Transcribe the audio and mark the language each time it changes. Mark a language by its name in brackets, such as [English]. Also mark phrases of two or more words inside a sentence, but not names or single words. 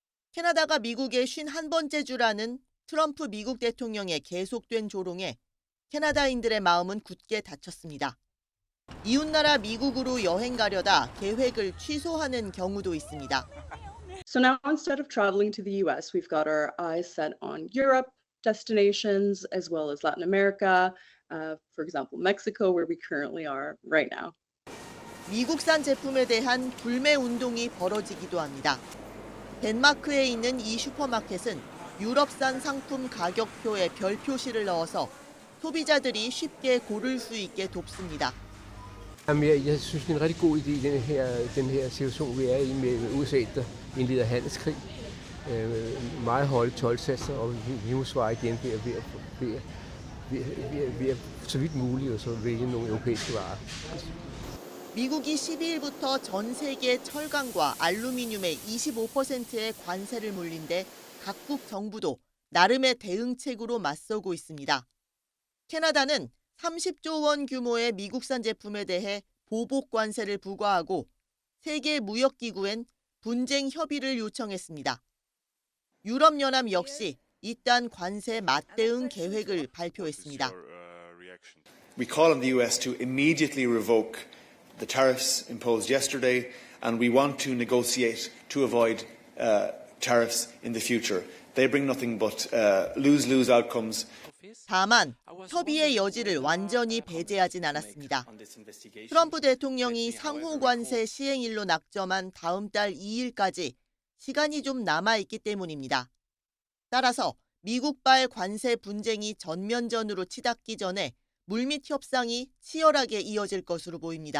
[Korean] 캐나다가 미국의 51번째 주라는 트럼프 미국 대통령의 계속된 조롱에 캐나다인들의 마음은 굳게 닫혔습니다. 이웃나라 미국으로 여행 가려다 계획을 취소하는 경우도 있습니다. [English] So now instead of traveling to the US, we've got our eyes set on Europe destinations as well as Latin America, for example, Mexico, where we currently are right now. [Korean] 미국산 제품에 대한 불매 운동이 벌어지기도 합니다. 덴마크에 있는 이 슈퍼마켓은 유럽산 상품 가격표에 별 표시를 넣어서 소비자들이 쉽게 고를 수 있게 돕습니다. [Danish] Jamen, jeg synes, det er en rigtig god idé, den her situation, vi er i med USA, der indleder handelskrig. Meget høje toldsatser, og vi må svare igen ved at så vidt muligt og så vælge nogle europæiske varer. [Korean] 미국이 12일부터 전 세계 철강과 알루미늄에 25%의 관세를 물린 데 각국 정부도 나름의 대응책으로 맞서고 있습니다. 캐나다는 30조 원 규모의 미국산 제품에 대해 보복 관세를 부과하고 세계무역기구엔 분쟁 협의를 요청했습니다. 유럽연합 역시 이딴 관세 맞대응 계획을 발표했습니다. [English] We call on the US to immediately revoke the tariffs imposed yesterday, and we want to negotiate to avoid tariffs in the future. They bring nothing but lose-lose outcomes. [Korean] 다만 협의의 여지를 완전히 배제하진 않았습니다. 트럼프 대통령이 상호 관세 시행일로 낙점한 다음 달 2일까지 시간이 좀 남아있기 때문입니다. 따라서 미국발 관세 분쟁이 전면전으로 치닫기 전에 물밑 협상이 치열하게 이어질 것으로 보입니다.